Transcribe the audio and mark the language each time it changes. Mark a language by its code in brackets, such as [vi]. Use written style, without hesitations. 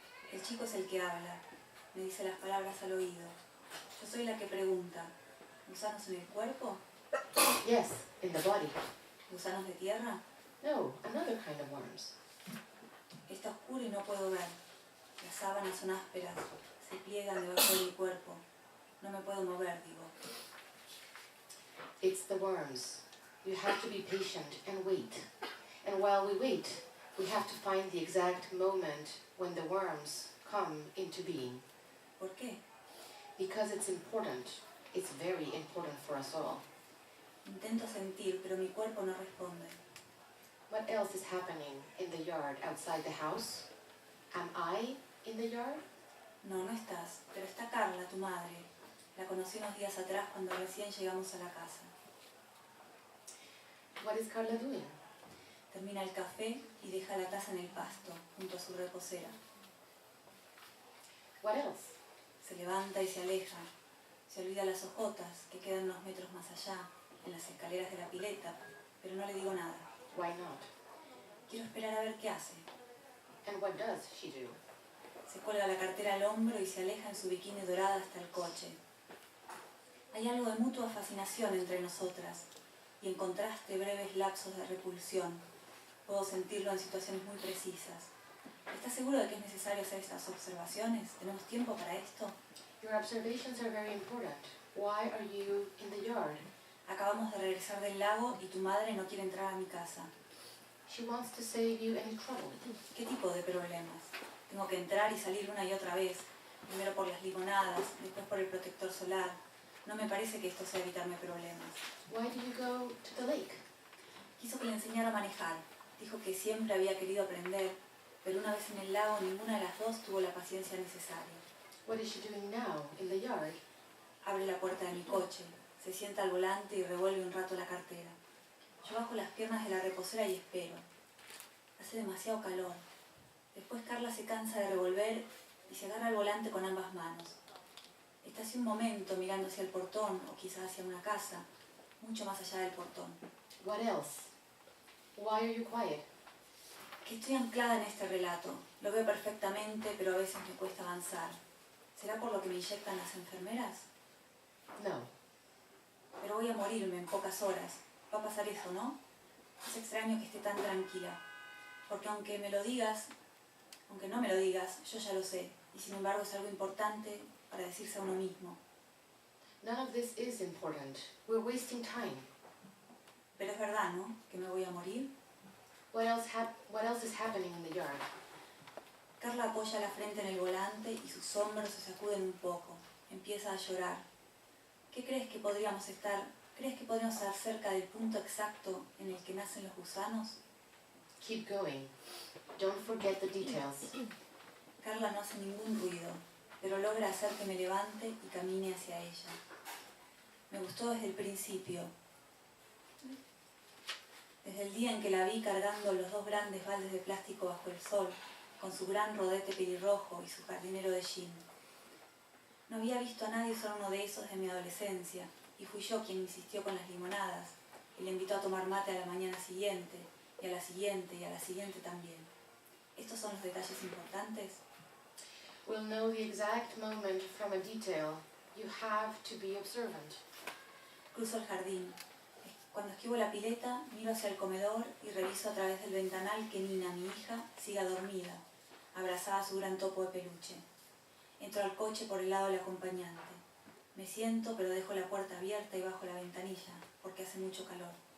[es] El chico es el que habla, me dice las palabras al oído. Yo soy la que pregunta, ¿gusanos en el cuerpo? [en] Yes, in the body. [es] ¿Gusanos de tierra? [en] No, another kind of worms. [es] Está oscuro y no puedo ver. Las sábanas son ásperas, se pliegan debajo de mi cuerpo. No me puedo mover, digo. [en] It's the worms. You have to be patient and wait. And while we wait, we have to find the exact moment when the worms come into being. ¿Por qué? Because it's important. It's very important for us all. [es] Intento sentir, pero mi cuerpo no responde. [en] What else is happening in the yard outside the house? Am I in the yard? [es] No, no estás, pero está Carla, tu madre. La conocí unos días atrás cuando recién llegamos a la casa. [en] What is Carla doing? [es] Termina el café y deja la taza en el pasto, junto a su reposera. [en] What else? [es] Se levanta y se aleja. Se olvida las hojotas que quedan unos metros más allá, en las escaleras de la pileta, pero no le digo nada. [en] Why not? [es] Quiero esperar a ver qué hace. [en] And what does she do? [es] Se cuelga la cartera al hombro y se aleja en su bikini dorada hasta el coche. Hay algo de mutua fascinación entre nosotras, y en contraste breves lapsos de repulsión. Puedo sentirlo en situaciones muy precisas. ¿Estás seguro de que es necesario hacer estas observaciones? ¿Tenemos tiempo para esto? [en] Your observations are very important. Why are you in the yard? [es] Acabamos de regresar del lago y tu madre no quiere entrar a mi casa. [en] She wants to save you any trouble. [es] ¿Qué tipo de problemas? Tengo que entrar y salir una y otra vez. Primero por las limonadas, después por el protector solar. No me parece que esto sea evitarme problemas. [en] Why do you go to the lake? [es] Quiso que le enseñara a manejar. Dijo que siempre había querido aprender, pero una vez en el lago ninguna de las dos tuvo la paciencia necesaria. [en] What is she doing now in the yard? [es] Abre la puerta de mi coche, se sienta al volante y revuelve un rato la cartera. Yo bajo las piernas de la reposera y espero. Hace demasiado calor. Después Carla se cansa de revolver y se agarra al volante con ambas manos. Está hace un momento mirando hacia el portón o quizás hacia una casa, mucho más allá del portón. [en] What else? Why are you quiet? [es] Que estoy anclada en este relato. Lo veo perfectamente, pero a veces me cuesta avanzar. ¿Será por lo que me inyectan las enfermeras? No. Pero voy a morirme en pocas horas. Va a pasar eso, ¿no? Es extraño que esté tan tranquila. Porque aunque no me lo digas, yo ya lo sé. Y sin embargo es algo importante para decirse a uno mismo. [en] None of this is important. We're wasting time. [es] Pero es verdad, ¿no? Que me voy a morir. [en] What else is happening in the yard? [es] Carla apoya la frente en el volante y sus hombros se sacuden un poco. Empieza a llorar. ¿Qué crees que podríamos estar? ¿Crees que podríamos estar cerca del punto exacto en el que nacen los gusanos? [en] Keep going. Don't forget the details. [es] Carla no hace ningún ruido, pero logra hacer que me levante y camine hacia ella. Me gustó desde el principio. Desde el día en que la vi cargando los 2 grandes baldes de plástico bajo el sol, con su gran rodete pelirrojo y su jardinero de jean. No había visto a nadie usar uno de esos de mi adolescencia, y fui yo quien insistió con las limonadas, y le invitó a tomar mate a la mañana siguiente, y a la siguiente, y a la siguiente también. ¿Estos son los detalles importantes? [en] We'll know the exact moment from a detail. You have to be observant. [es] Cruzo el jardín. Cuando esquivo la pileta, miro hacia el comedor y reviso a través del ventanal que Nina, mi hija, siga dormida, abrazada a su gran topo de peluche. Entro al coche por el lado del acompañante. Me siento, pero dejo la puerta abierta y bajo la ventanilla, porque hace mucho calor.